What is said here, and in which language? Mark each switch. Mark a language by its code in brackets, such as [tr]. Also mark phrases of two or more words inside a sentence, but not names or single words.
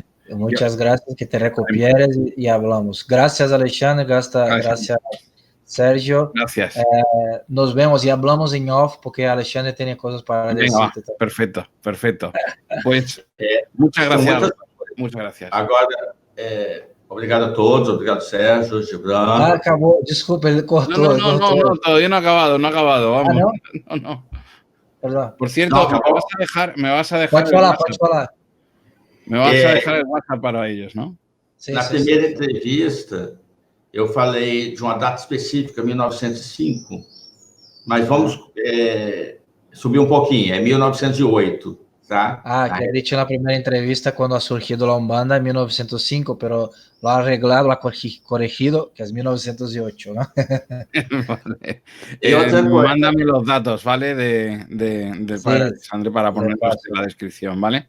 [es] Muchas gracias, que te recuperes y hablamos. Gracias, Alexandre, gracias, Sergio. Gracias. Nos vemos y hablamos en off porque Alexandre tiene cosas para decirte. Perfecto, perfecto. Pues muchas gracias. Muchas gracias. [pt] Agora, obrigado a todos, obrigado, Sérgio, Gibran. [es] Acabó, disculpe, él cortó. No, todavía no ha acabado, vamos. No. Perdón. Por cierto, me vas a dejar. [pt] Pode falar. [es] Me vas a dejar el WhatsApp para ellos, ¿no? [pt] Na primeira entrevista, eu falei de uma data específica, 1905, mas vamos subir um pouquinho, é 1908, tá? [es] Que he dicho en la primera entrevista cuando ha surgido la Umbanda en 1905, pero lo ha arreglado, lo ha corregido, que es 1908, ¿no? Vale. Mándame los datos, ¿vale? Del padre Alexandre para ponerlos en la descripción, ¿vale?